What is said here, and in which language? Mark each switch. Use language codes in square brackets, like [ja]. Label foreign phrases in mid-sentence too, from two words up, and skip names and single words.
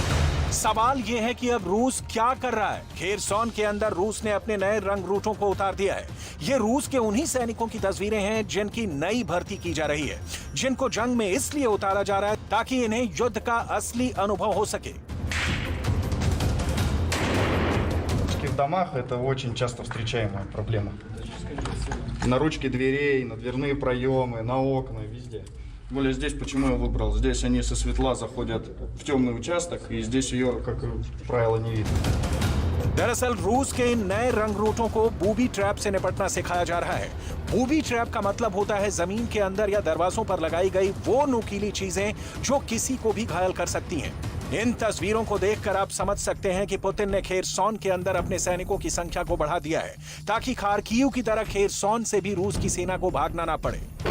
[hi] सवाल यह है कि अब रूस क्या कर रहा है। खेरसॉन के अंदर रूस ने अपने नए रंग रूटों को उतार दिया है। ये रूस के उन्हीं सैनिकों की तस्वीरें हैं जिनकी नई भर्ती की जा रही है, जिनको जंग में इसलिए उतारा जा रहा है ताकि इन्हें युद्ध का असली अनुभव हो सके। [ru] В домах это очень часто встречаемая проблема. На ручки дверей, на дверные проемы, на окна, везде. Тем более здесь, почему я выбрал, здесь они со светла заходят в темный участок, и здесь ее, как правило, не видно. [hi] दरअसल रूस के इन नए रंग रूटों को [en] booby trap [hi] से निपटना सिखाया जा रहा है। [en] booby trap [hi] का मतलब होता है जमीन के अंदर या दरवाजों पर लगाई गई वो नुकीली चीजें जो किसी को भी घायल कर सकती हैं। इन तस्वीरों को देखकर आप समझ सकते हैं कि पुतिन ने खेरसॉन के अंदर अपने सैनिकों की संख्या को बढ़ा दिया है ताकि खार्किव की तरह खेरसॉन से भी रूस की सेना को भागना ना पड़े।